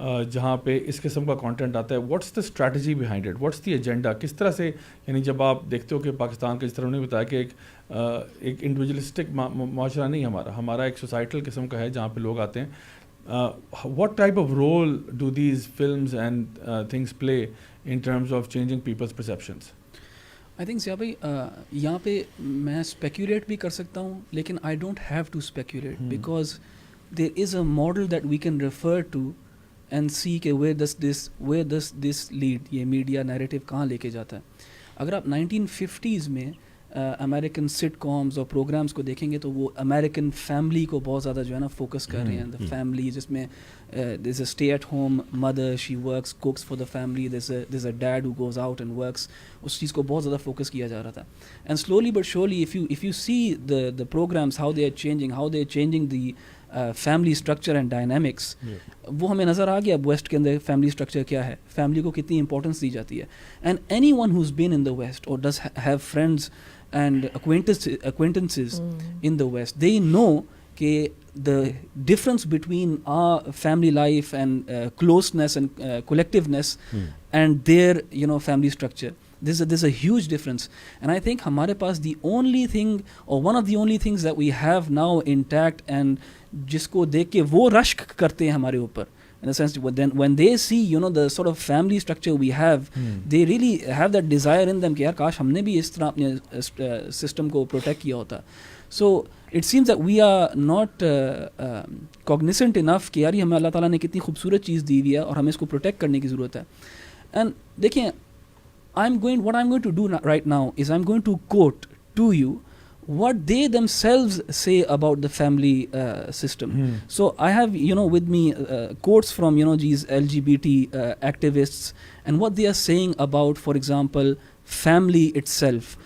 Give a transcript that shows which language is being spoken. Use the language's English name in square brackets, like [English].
[Urdu] جہاں پہ اس قسم کا کانٹینٹ آتا ہے, [English] what's the strategy behind it, what's the agenda, [Urdu] کس طرح سے, یعنی جب آپ دیکھتے ہو کہ پاکستان کا جس طرح انہوں نے بتایا کہ ایک انڈیویجولسٹک معاشرہ نہیں ہمارا ایک سوسائٹل قسم کا ہے جہاں پہ لوگ آتے ہیں, [English] what type of role do these films and things play in terms of changing people's perceptions? I think [Urdu] Zia بھائی یہاں پہ میں اسپیکولیٹ بھی کر سکتا ہوں, لیکن [English] I don't have to speculate because there is a model that we can refer to and see کہ where does this lead, [Urdu] یہ میڈیا نیریٹیو کہاں لے کے جاتا ہے. اگر آپ 1950s میں امریکن سٹ کامز اور پروگرامس کو دیکھیں گے تو وہ امریکن فیملی کو بہت زیادہ جو ہے نا فوکس کر رہے ہیں. [English] the family جس میں there is a stay at home mother, she works cooks for the family, there is a dad who goes out and works, [Urdu] اس چیز کو بہت زیادہ فوکس کیا جا رہا تھا. [English] and slowly but surely if you see the programs how they are changing the family structure and dynamics, [Urdu] وہ ہمیں نظر آ گیا اب ویسٹ کے اندر فیملی اسٹرکچر کیا ہے, فیملی کو کتنی امپورٹنس دی جاتی ہے. [English] And anyone who's been in the West or does have friends and acquaintances in the West, they know کہ the difference between our family life and closeness and collectiveness and their family structure, there's a huge difference. And I think [Urdu] ہمارے پاس [English] the only thing or one of the only things that we have now intact and [Urdu] جس کو دیکھ کے وہ رشک کرتے ہیں ہمارے اوپر, [English] in the sense when they see the sort of family structure we have, they really have that desire in them [Urdu] کہ یار کاش ہم نے بھی اس طرح اپنے سسٹم کو پروٹیکٹ کیا ہوتا. [English] So it seems that we are not cognizant enough [Urdu] کہ یار ہمیں اللہ تعالیٰ نے کتنی خوبصورت چیز دی ہوئی ہے اور ہمیں اس کو پروٹیکٹ کرنے کی ضرورت ہے. [English] And دیکھیں what I'm going to do right now is I'm going to quote to you what they themselves say about the family system. So I have with me quotes from these LGBT activists and what they are saying about, for example, family itself.